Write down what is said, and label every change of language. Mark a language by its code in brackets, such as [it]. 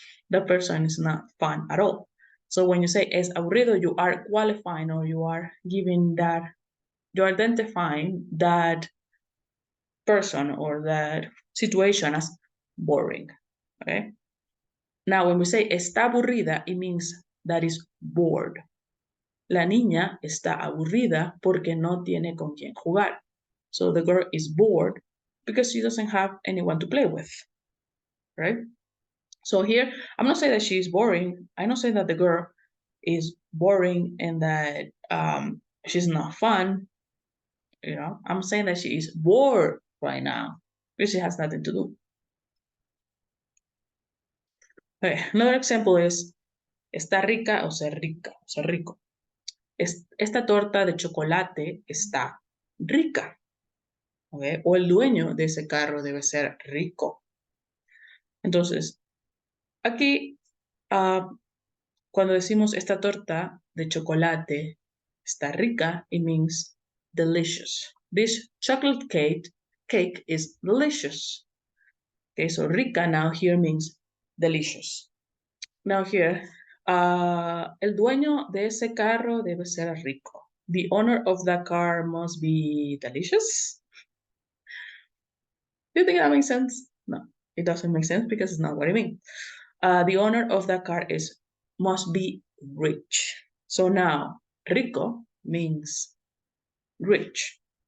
[en] That person is not fun at all. So when you say [es] es aburrido, [en] you are qualifying, or you are giving that, you're identifying that person or that situation as boring, okay? Now, when we say [es] está aburrida, [en] it means that is bored. [es] La niña está aburrida porque no tiene con quién jugar. [en] So the girl is bored because she doesn't have anyone to play with, right? So here, I'm not saying that she is boring. I'm not saying that the girl is boring and that she's not fun. I'm saying that she is bored right now because she has nothing to do. Okay, another example is [es] está rica o ser rica, o ser rico. esta torta de chocolate está rica. ¿Okay? O el dueño de ese carro debe ser rico. Entonces, aquí, cuando decimos esta torta de chocolate está rica, [en] it means delicious. This chocolate cake is delicious. Okay, so rica now here means delicious. Now here, [es] el dueño de ese carro debe ser rico. [en] The owner of that car must be delicious. Do you think that makes sense? No, it doesn't make sense because it's not what I mean. The owner of that car must be rich. So now, rico means rich.